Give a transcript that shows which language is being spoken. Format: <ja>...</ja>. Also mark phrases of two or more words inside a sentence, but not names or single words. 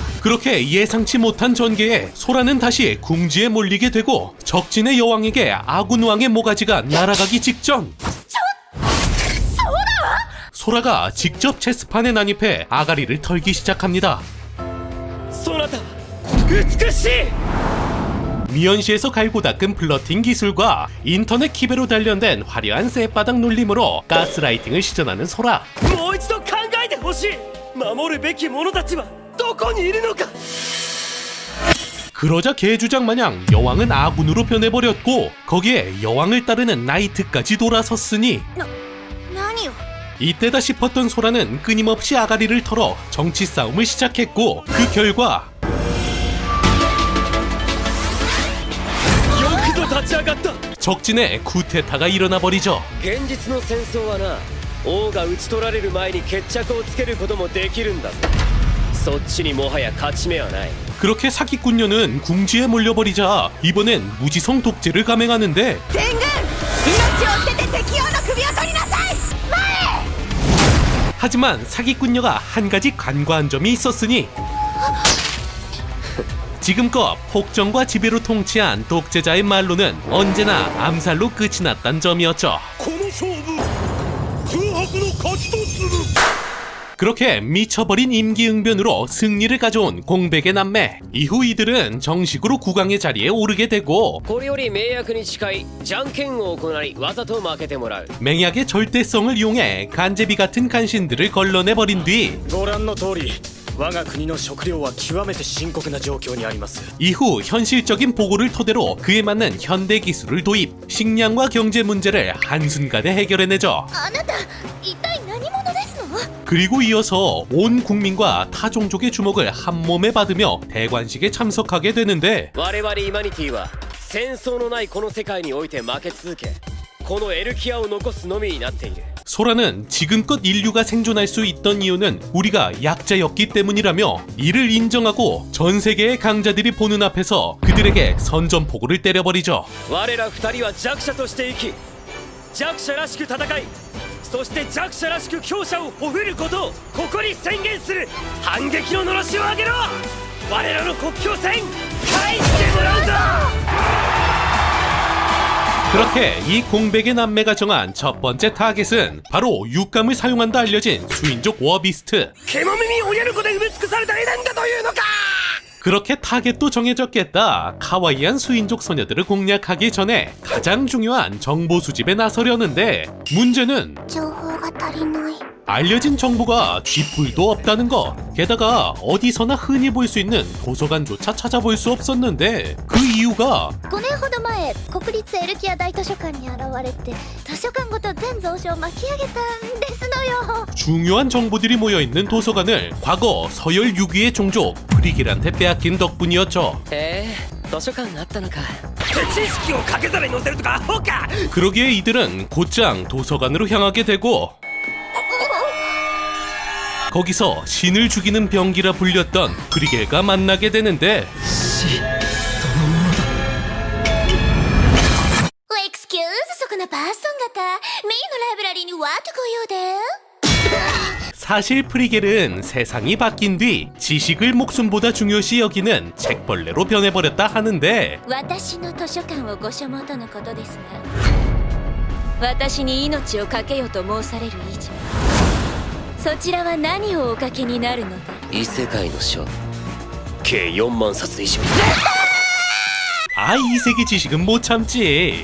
<ko>그렇게 예상치 못한 전개에 소라는 다시 궁지에 몰리게 되고 적진의 여왕에게 아군왕의 모가지가 날아가기 직전 소라가 직접 체스판에 난입해 아가리를 털기 시작합니다.</ko> <ja>そなた美しい。</ja> <ko>미연시에서 갈고 닦은 플러팅 기술과 인터넷 키배로 단련된 화려한 쌔바닥 놀림으로 가스라이팅을 시전하는 소라.</ko> <ja>もう一度考えてほしい。守るべき者たちはどこにいるのか。</ja> <ko>그러자 개주작 마냥 여왕은 아군으로 변해버렸고 거기에 여왕을 따르는 나이트까지 돌아섰으니</ko> <ja>何よ。</ja> <ko>이때다 싶었던 소라는 끊임없이 아가리를 털어 정치 싸움을 시작했고 그 결과</ko> <ja>立ち上がった。</ja> <ko>적진에 쿠데타가 일어나 버리죠.</ko> <ja>現実の戦争はな、王が討ち取られる前に決着をつけることもできるんだぞ。そっちにもはや勝ち目はない。</ja> <ko>그렇게 사기꾼녀는 궁지에 몰려버리자 이번엔 무지성 독재를 감행하는데 하지만 사기꾼녀가 한 가지 간과한 점이 있었으니 지금껏 폭정과 지배로 통치한 독재자의 말로는 언제나 암살로 끝이 났단 점이었죠.</ko> <ja>この勝負空白の勝ちとする。</ja> <ko>그렇게 미쳐버린 임기응변으로 승리를 가져온 공백의 남매. 이후 이들은 정식으로 국왕의 자리에 오르게 되고</ko> <ja>これより名役に近いじゃんけんを行いわざと負けてもらう。</ja> <ko>맹약의 절대성을 이용해 간제비 같은 간신들을 걸러내버린 뒤</ko> <ja>ご覧の通り、我が国の食料は極めて深刻な状況にあります。</ja> <ko>이후 현실적인 보고를 토대로 그에 맞는 현대 기술을 도입, 식량과 경제 문제를 한순간에 해결해내죠.</ko> <ja>あなた一体何者ですの？</ja> <ko>그리고 이어서 온 국민과 타 종족의 주목을 한 몸에 받으며 대관식에 참석하게 되는데</ko> <ja>我々イマニティは戦争のないこの世界において負け続け、このエルキアを残すのみになっている。</ja> <ko>소라는 지금껏 인류가 생존할 수 있던 이유는 우리가 약자였기 때문이라며 이를 인정하고 전 세계의 강자들이 보는 앞에서 그들에게 선전포고를 때려버리죠.</ko> <ja>我ら二人は弱者として生き、弱者らしく戦い、そして弱者らしく強者をほふることをここに宣言する。反撃ののろしを上げろ。我らの国境線返してもらうぞ。</ja> <ko>그렇게 이 공백의 남매가 정한 첫 번째 타겟은 바로 육감을 사용한다 알려진 수인족 워비스트.</ko> <ja>獣耳親の子で埋め尽くされたエデンだというのか。</ja> <ko>그렇게 타겟도 정해졌겠다. 카와이한 수인족 소녀들을 공략하기 전에 가장 중요한 정보 수집에 나서려는데 문제는</ko> <ja>情報が足りない。</ja> <ko>알려진 정보가 쥐뿔도 없다는 것. 게다가 어디서나 흔히 볼 수 있는 도서관조차 찾아볼 수 없었는데 그 이유가</ko> <ja>5 年ほど前、国立エルキア大図書館に現れて図書館ごと全蔵書を巻き上げたんですのよ。</ja> <ko>중요한 정보들이 모여있는 도서관을 과거 서열 6위의 종족 프리길한테 빼앗긴 덕분이었죠.</ko> <ja>図書館があったのか。知識を掛け皿に乗せるとかアホか。</ja> <ko>그러기에 이들은 곧장 도서관으로 향하게 되고 거기서 신을 죽이는 병기라 불렸던 프리겔과 만나게 되는데</ko> <ja>Excuse そこのパーソン方、メインのライブラリーにワークご用で。</ja> <ko>사실 프리겔은 세상이 바뀐 뒤 지식을 목숨보다 중요시 여기는 책벌레로 변해버렸다 하는데</ko> <ja>私の図書館をご所望とのことですが、私に命を懸けよと申される以上、そちらは何をおかけになるのだ。異世界の書計4万冊以上。</ja> <ko>아, 이 세계 지식은 못 참지.</ko>